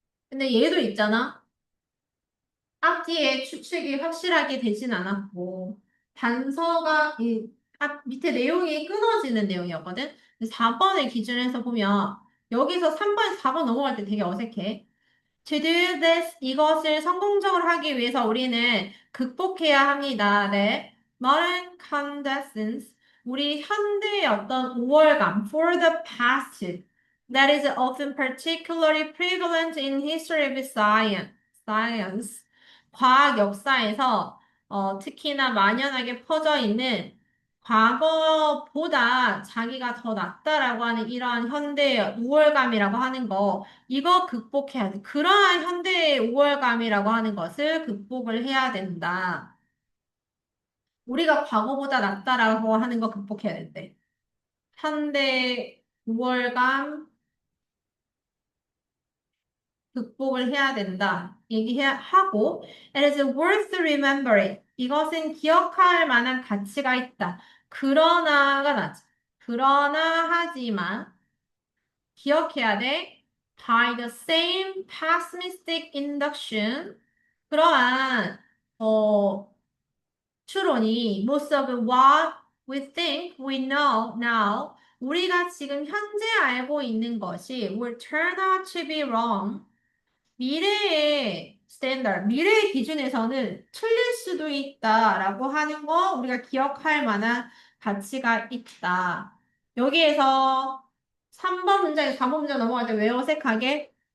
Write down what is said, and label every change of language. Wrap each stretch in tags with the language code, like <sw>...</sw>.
<ko>근데 얘도 있잖아. 앞뒤에 추측이 확실하게 되진 않았고 단서가 앞 밑에 내용이 끊어지는 내용이었거든. 4번을 기준해서 보면 여기서 3번, 4번 넘어갈 때 되게 어색해.</ko> <en>To do this,</en> <ko>이것을 성공적으로 하기 위해서 우리는 극복해야 합니다. 네.</ko> <en>Modern condescence,</en> <ko>우리 현대의 어떤 우월감,</ko> <en>for the past, that is often particularly prevalent in history of science.</en> <ko>과학 역사에서 특히나 만연하게 퍼져 있는 과거보다 자기가 더 낫다라고 하는 이러한 현대의 우월감이라고 하는 거, 이거 극복해야 돼. 그러한 현대의 우월감이라고 하는 것을 극복을 해야 된다. 우리가 과거보다 낫다라고 하는 거 극복해야 된대. 현대 우월감 극복을 해야 된다. 얘기하고,</ko> <en>it is worth remembering.</en> <ko>이것은 기억할 만한 가치가 있다. 그러나가 나지. 그러나 하지만 기억해야 돼.</ko> <en>By the same pessimistic induction.</en> <ko>그러한 추론이</ko> <en>most of what we think we know now</en> <ko>우리가 지금 현재 알고 있는 것이</ko> <en>will turn out to be wrong.</en> <ko>미래의 스탠다드, 미래의 기준에서는 틀릴 수도 있다라고 하는 거 우리가 기억할 만한 가치가 있다. 여기에서 3번 문장에 4번 문장 넘어갈 때 왜 어색하게?</ko>